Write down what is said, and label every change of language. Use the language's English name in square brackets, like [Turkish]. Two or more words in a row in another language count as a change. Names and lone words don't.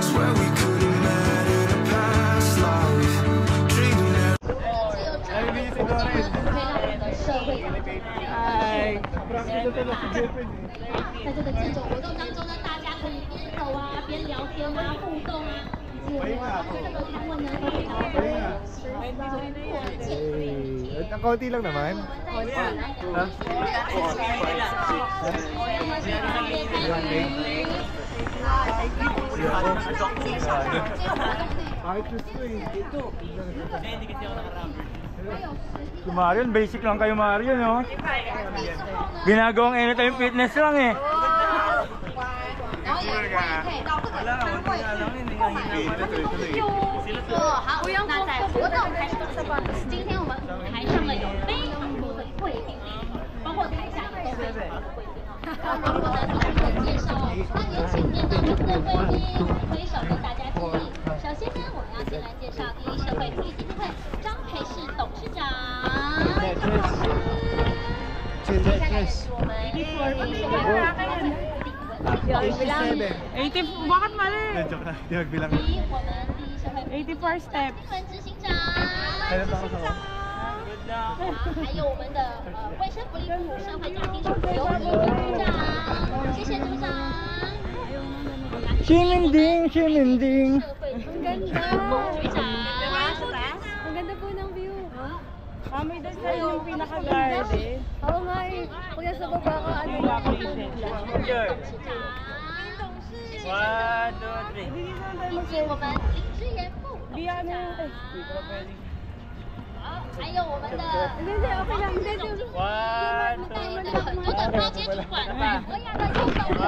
[English] Swear we could have met in a past life. Dreaming [Chinese] 社会长。 [English] Hi. [Chinese] 在这个敬酒活动当中呢，大家可以边走啊，边聊天啊，互动啊，以及我们这个访问呢，都非常的十分 [Filipino] Ang konti lang naman. Si Marion, basic lang kayo Marion, no? Ginagawang anytime fitness lang eh. [Chinese] 然后也可以到这个摊位去购买我们的东西哦。好，那在活动开始之前，今天我们舞台上呢有非常多的贵宾，包括台下也都非常多的贵宾哦。那如果呢做一个介绍哦，那有请面对我们的贵宾挥手跟大家致意。首先呢，我们要先来介绍第一社会福利基金会张培世董事长。接下来是我们第一社会 [Filipino] Bakit mali? Joke na, di magbilang. [Chinese] 我们第一社会 [English] 84 steps. [Chinese] 新闻执行长。 [Filipino] Kailan pa ako sa [Chinese] 还有我们的卫生福利部社会家庭署刘怡组长，谢谢组长。 Shiminding, shiminding. 社会福利部局长。 [Filipino] Ang ganda po ng view. Kami doon sa yung pinaka-garden. Oo nga eh. Kung nasa baba ka, ano lang. [English] Sure. 1, 2, 3. [Chinese] 以及我们林之言副董事长。好，还有我们的。 [Filipino] Hindi, okay lang. Hindi, [Chinese] 我们带领的很多的高阶主管，博雅的右手。